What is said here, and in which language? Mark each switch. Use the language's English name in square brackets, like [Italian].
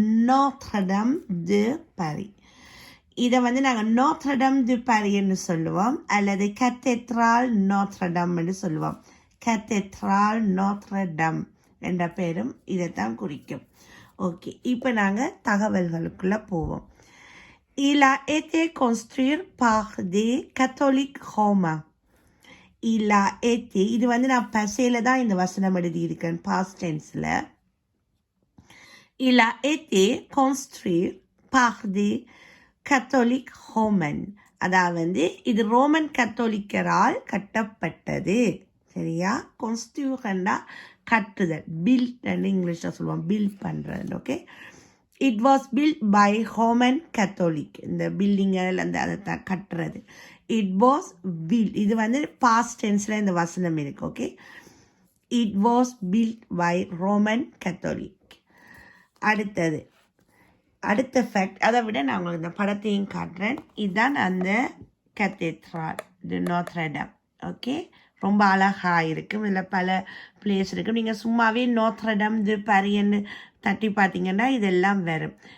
[Tamil] நோத்ரடம் து பாரி. இதை வந்து நாங்கள் நோத்ரடம் து பாரின்னு சொல்லுவோம், அல்லது கத்தேட்ரால் நோத்ரடம் என்று சொல்லுவோம். கத்தேட்ரால் நோத்ரடம் என்ற பேரும் இதைத்தான் குறிக்கும். ஓகே, இப்போ நாங்கள் தகவல்களுக்குள்ளே போவோம். [French] Il a été construit par des catholiques romains. Il a été, [Tamil] இது வந்து நான் பசையில் தான் இந்த வசனம் எழுதியிருக்கேன், past tenseல. [French] Il a été construit par des catholiques romains. [Tamil] அதாவது இது ரோமன் கத்தோலிக்கரால் கட்டப்பட்டது. சரியா? construirண்டா கட்டுதல், பில்ட் இங்கிலீஷில் சொல்லுவோம், பில்ட் பண்ணுறது. Okay. [English] It was built by Roman Catholic. [Tamil] இந்த பில்டிங்கள் அதை கட்டுறது. [English] It was built, [Tamil] இது வந்து past tenseல இந்த வசனம் இருக்கு. Okay. [English] It was built by Roman Catholic. [Tamil] அடுத்த ஃபேக்ட், அதை விட நான் உங்களுக்கு இந்த படத்தையும் காட்டுறேன். இதுதான் அந்த கத்தேட்ரால் து நோத்ரடம். ஓகே. ரொம்ப அழகாக இருக்கும். இதில் பல பிளேஸ் இருக்கும். நீங்கள் சும்மாவே நோத்ரடம் து பாரின்னு தட்டி பார்த்தீங்கன்னா இதெல்லாம் வரும்.